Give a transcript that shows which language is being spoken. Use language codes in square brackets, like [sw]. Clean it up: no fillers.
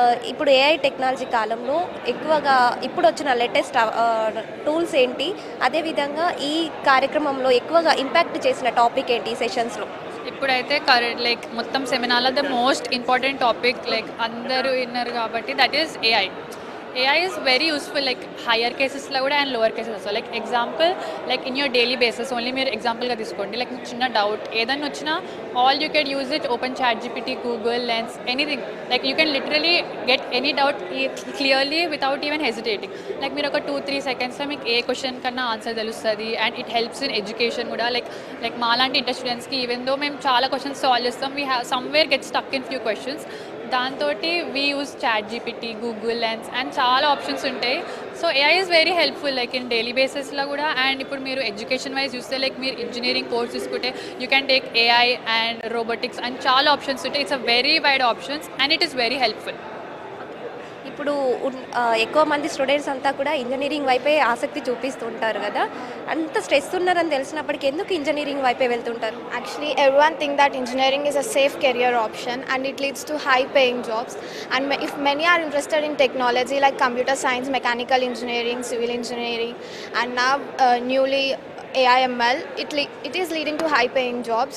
[te] ఇప్పుడు AI technology కాలంలో ఎక్కువగా ఇప్పుడు వచ్చిన లేటెస్ట్ టూల్స్ ఏంటి, అదేవిధంగా ఈ కార్యక్రమంలో ఎక్కువగా ఇంపాక్ట్ చేసిన టాపిక్ ఏంటి ఈ సెషన్స్లో? ఇప్పుడైతే లైక్ మొత్తం సెమినార్లో [en] the most important topic [te] like అందరూ విన్నారు కాబట్టి [en] That is AI. AI is very useful like higher cases [te] la kuda [en] and lower cases also. Like example, like in your daily basis only [te] mere example ga తీసుకోండి. [en] Like [te] చిన్న doubt ఏదైనా వచ్చినా [en] all you can use it, open ChatGPT, Google, Lens, anything. Like you can literally get any doubt clearly without even hesitating. [te] Like మీరు ఒక 2-3 seconds లో మీకు ఏ question కన్నా answer తెలుస్తుంది. [en] And it helps in education కూడా. Like [te] మాలాంటి [en] inter స్టూడెంట్స్కి even though [te] మేము చాలా క్వశ్చన్స్ సాల్వ్ చేస్తాం, [en] We have somewhere get stuck in few questions. [te] దాంతో [en] we use [te] ChatGPT, Google, Lens and చాలా ఆప్షన్స్ ఉంటాయి. So [en] AI is very helpful [te] like in daily బేసిస్లో కూడా. అండ్ ఇప్పుడు మీరు ఎడ్యుకేషన్ వైజ్ చూస్తే లైక్ మీరు ఇంజనీరింగ్ కోర్స్ తీసుకుంటే [en] you can take AI and robotics [te] and చాలా ఆప్షన్స్ ఉంటాయి. [en] It's a very wide options and it is very helpful. [te] ఇప్పుడు ఎక్కువ మంది స్టూడెంట్స్ అంతా కూడా ఇంజనీరింగ్ వైపే ఆసక్తి చూపిస్తుంటారు కదా, అంత స్ట్రెస్ ఉన్నారని తెలిసినప్పటికీ ఎందుకు ఇంజనీరింగ్ వైపే వెళ్తుంటారు? [en] Actually, everyone think that engineering is a safe career option and it leads to high paying jobs. And if many are interested in technology like computer science, mechanical engineering, civil engineering, and now newly AIML, it is leading to high paying jobs.